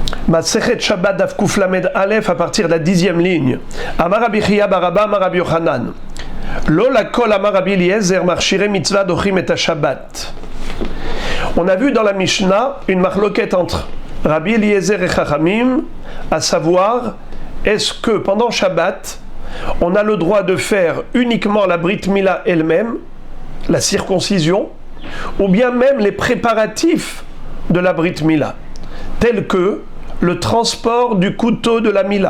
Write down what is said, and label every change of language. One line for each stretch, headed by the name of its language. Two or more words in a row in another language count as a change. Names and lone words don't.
Hebrew: מסכת שבת דף קוף למד אלף
French: à partir de la 10e ligne.
Hebrew: אמר רבי חייא בר אבא אמר רבי יוחנן. לא לכל אמר רבי אליעזר מכשירי מצוה דוחים את שבת.
French: On a vu dans la Mishnah une marloquette entre Rabbi Eliezer et Chachamim, à savoir, est-ce que pendant Shabbat, on a le droit de faire uniquement la
Hebrew: ברית מילה
French: elle-même, la circoncision, ou bien même les préparatifs de la
Hebrew: ברית מילה,
French: tels que le transport du couteau de la Mila.